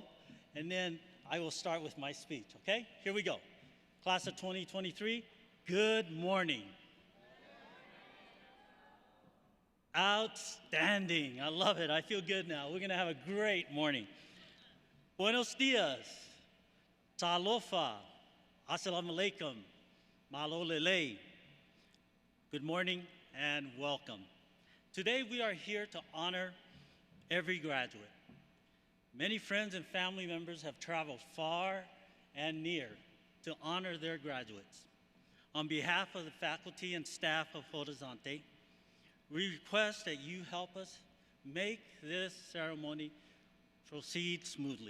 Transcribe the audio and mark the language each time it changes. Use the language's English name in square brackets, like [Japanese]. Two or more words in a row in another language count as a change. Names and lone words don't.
[English] And then I will start with my speech, okay? Here we go. Class of 2023, good morning. Outstanding. I love it. I feel good now. We're going to have a great morning. [Spanish] Buenos dias. [Samoan] Talofa. [Arabic] السلام عليكم. [Samoan] Malo lele. [English] Good morning and welcome. Today we are here to honor every graduate. Many friends and family members have traveled far and near to honor their graduates. On behalf of the faculty and staff of Horizonte, we request that you help us make this ceremony proceed smoothly.